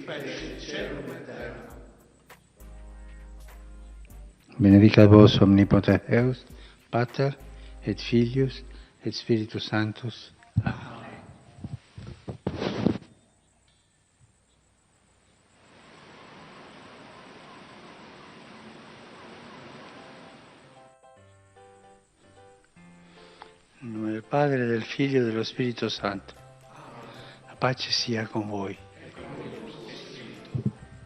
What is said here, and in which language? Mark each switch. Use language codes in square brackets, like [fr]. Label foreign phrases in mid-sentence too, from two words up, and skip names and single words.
[la] Benedicat vos omnipotens Deus, Pater et Filius et Spiritus Sanctus. Amen. [it] In nome del Padre, del Figlio e dello Spirito Santo. La pace sia con voi.